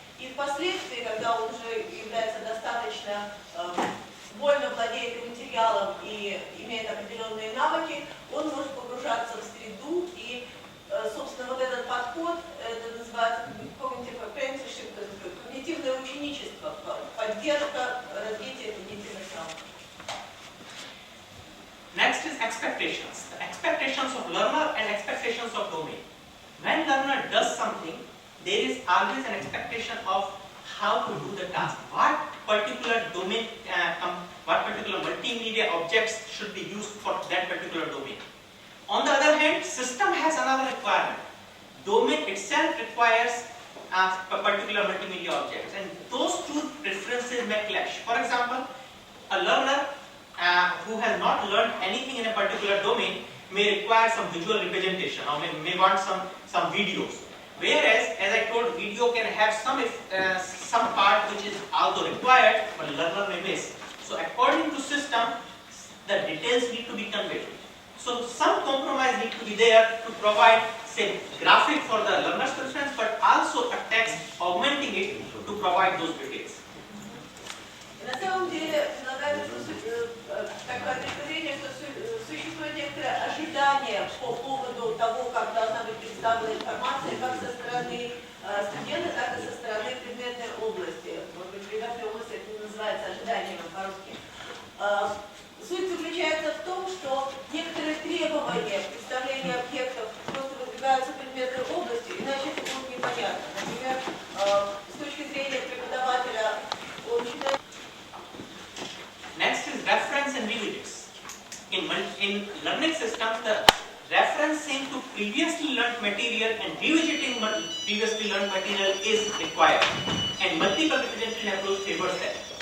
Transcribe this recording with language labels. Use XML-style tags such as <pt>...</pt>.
<ru>И впоследствии, когда он уже является достаточно вольно владеет материалом и имеет определенные навыки, он может погружаться в среду, и, собственно, вот этот подход, это называется cognitive apprenticeship, когнитивное ученичество, поддержка развития когнитивных навыков.</ru> <en>Next is expectations. The expectations of learner and expectations of domain. When learner does something, there is always an expectation of how to do the task. What particular domain, what particular multimedia objects should be used for that particular domain. On the other hand, system has another requirement. Domain itself requires a particular multimedia objects, and those two preferences may clash. For example, a learner who has not learned anything in a particular domain may require some visual representation, or may want some videos. Whereas, as I told, video can have some part which is also required, but learner may miss. So according to system, the details need to be conveyed. So some compromise need to be there to provide, say, graphic for the learner's preference, but also a text augmenting it to provide those details.</en> <ru>На самом деле, предлагается такое предположение, что существует некоторое ожидание по поводу того, как должна быть представлена информация, как со стороны студента, так и со стороны предметной области. Может быть, в предметной области это не называется ожиданием по-русски. Суть заключается в том, что некоторые требования представления объектов просто выдвигаются предметной областью, иначе это будет непонятно. Например, с точки зрения преподавателя, он считает...</ru> <en>Next is reference and revisites. In learning systems, the referencing to previously learned material and revisiting previously learned material is required, and multiple representation approach favors that.</en>